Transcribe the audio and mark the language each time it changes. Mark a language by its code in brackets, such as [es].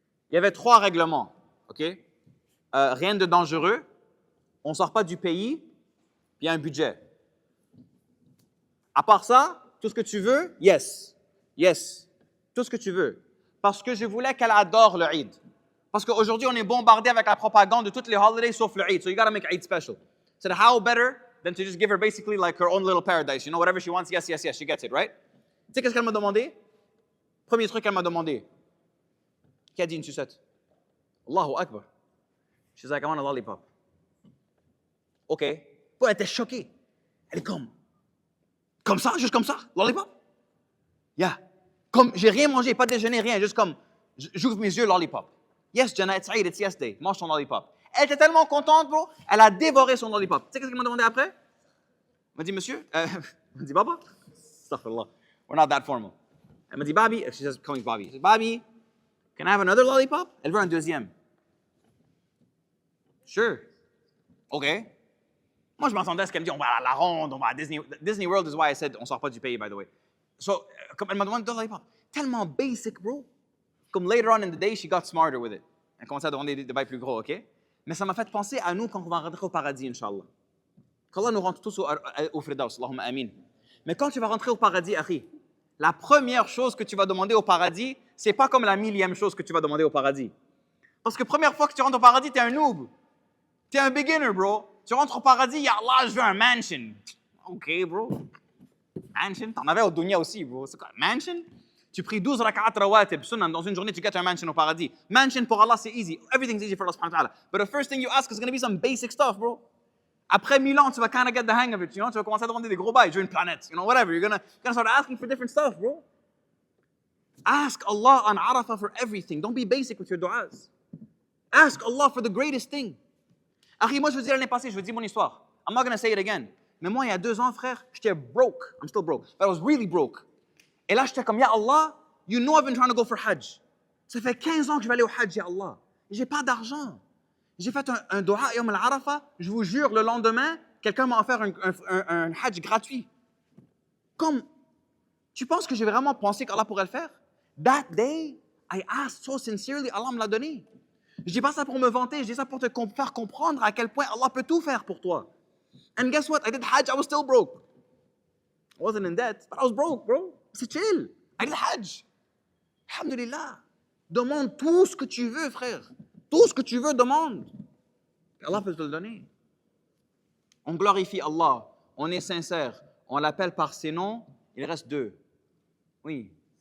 [fr] Il y avait 3 règlements, OK? Rien de dangereux, on ne sort pas du pays, puis il y a un budget. À part ça, tout ce que tu veux, yes. Yes. Tout ce que tu veux. Parce que je voulais qu'elle adore le Eid. Parce qu'aujourd'hui, on est bombardé avec la propagande de toutes les holidays sauf le Eid. [en] So you gotta make Eid special. So how better than to just give her basically like her own little paradise. You know, whatever she wants, yes, yes, yes, she gets it, right? [fr] Tu sais qu'est-ce qu'elle m'a demandé? Premier truc qu'elle m'a demandé. Qui a dit une sucette? Allahu Akbar. [en] She's like, I want a lollipop. [fr] OK. Elle était choquée. Elle est comme ça, juste comme ça, lollipop? Yeah. Comme, j'ai rien mangé, pas déjeuné, rien, juste comme, j'ouvre mes yeux, lollipop. [en] Yes, Jannah, it's Eid, it's yes day. [fr] Mange ton lollipop. Elle était tellement contente, bro, elle a dévoré son lollipop. Tu sais qu'est-ce qu'elle m'a demandé après? Elle m'a dit, monsieur, elle m'a dit, Baba, astaghfirullah, [en] we're not that formal. [fr] Elle m'a dit, Bobby, [en] she says, calling Bobby. She says, Bobby, can I have another lollipop? [fr] Elle veut un deuxième. [en] Sure. OK. [fr] Moi, je m'entendais à ce qu'elle me dit, on va à la ronde, on va à Disney. [en] Disney World is why I said, [fr] on sort pas du pays, [en] by the way. [fr] So, comme elle m'a demandé de lollipop. Tellement basic, bro. [en] Comme later on in the day, she got smarter with it. [fr] Elle commençait à demander des bails plus gros, OK? Mais ça m'a fait penser à nous quand on va rentrer au paradis, Inch'Allah. Qu'Allah nous rentre tous au Firdaus, Allahumma amin. Mais quand tu vas rentrer au paradis, Akhi, la première chose que tu vas demander au paradis, c'est pas comme la 1000e chose que tu vas demander au paradis. Parce que première fois que tu rentres au paradis, t'es un noob. T'es un beginner, bro. Tu rentres au paradis, ya Allah, je veux un mansion. OK, bro. Mansion? T'en avais au dunya aussi, bro. C'est quoi, mansion? Tu pries 12 rak'at rawatib, sunnah, dans une journée, tu gets un mansion au paradis. Mansion pour Allah, c'est easy. [en] Everything's easy for Allah subhanahu wa ta'ala. But the first thing you ask is going to be some basic stuff, bro. [fr] Après 1000 ans, tu vas [en] kind of get the hang of it, [fr] you know? Tu vas commencer à demander des gros bails. Je veux une planète, you know, whatever. [en] You're gonna start asking for different stuff, bro. Ask Allah on Arafah for everything. Don't be basic with your du'as. Ask Allah for the greatest thing. [fr] Akhi, moi, je vous dis l'année passée, je vous dis mon histoire. [en] I'm not going to say it again. [fr] Mais moi, il y a 2 ans, frère, j'étais broke. [en] I'm still broke. But I was really broke. [fr] Et là, j'étais comme, [en] Ya Allah, you know I've been trying to go for Hajj. [fr] Ça fait 15 ans que je vais aller au Hajj, Ya Allah. J'ai pas d'argent. J'ai fait un dua Yom al-Arafah. Je vous jure, le lendemain, quelqu'un m'a offert un Hajj gratuit. Comme, Tu penses que j'ai vraiment pensé qu'Allah pourrait le faire? [en] That day, I asked so sincerely, [fr] Allah me l'a donné. Je dis pas ça pour me vanter, je dis ça pour te faire comprendre à quel point Allah peut tout faire pour toi. [en] And guess what? I did Hajj, I was still broke. I wasn't in debt, but I was broke, bro. [fr] C'est chill. [en] I did Hajj. Alhamdulillah. [fr] Demande tout ce que tu veux, frère. Tout ce que tu veux, demande. Allah peut te le donner. On glorifie Allah, on est sincère, on l'appelle par ses noms, il reste deux. Oui.